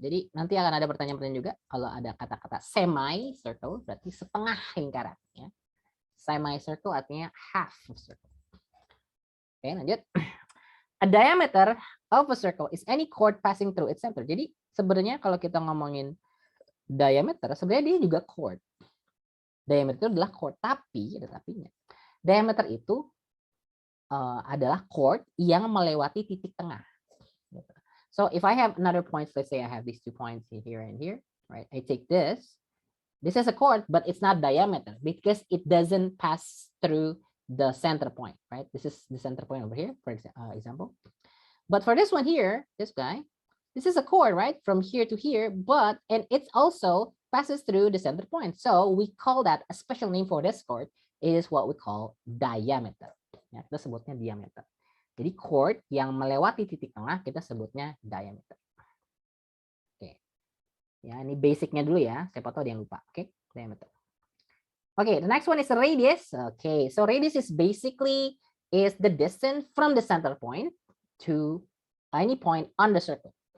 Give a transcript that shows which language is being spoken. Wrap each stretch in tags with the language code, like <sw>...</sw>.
<id>Jadi nanti akan ada pertanyaan-pertanyaan juga kalau ada kata-kata semicircle berarti setengah lingkaran. Ya. Semicircle artinya</id> <en>half of circle.</en> <id>Oke, lanjut.</id> <en>A diameter of a circle is any chord passing through its center.</en> <id>Jadi sebenarnya kalau kita ngomongin diameter, sebenarnya dia juga chord. Diameter itu adalah chord, tapi ada tapinya. Diameter itu adalah chord yang melewati titik tengah.</id> <en>So if I have another point, let's say I have these 2 points here and here, right? I take this. This is a chord, but it's not diameter because it doesn't pass through the center point, right? This is the center point over here, for example. But for this one here, this guy, this is a chord, right? From here to here, and it also passes through the center point. So we call that a special name for this chord is what we call diameter.</en> <id>Ya, kita sebutnya diameter. Jadi chord yang melewati titik tengah kita sebutnya diameter. Oke. Ya, ini basicnya dulu ya. Siapa tahu ada yang lupa. Oke, diameter.</id> <en>Oke, the next one is the radius. Okay, so radius is basically the distance from the center point to any point on the circle.</en>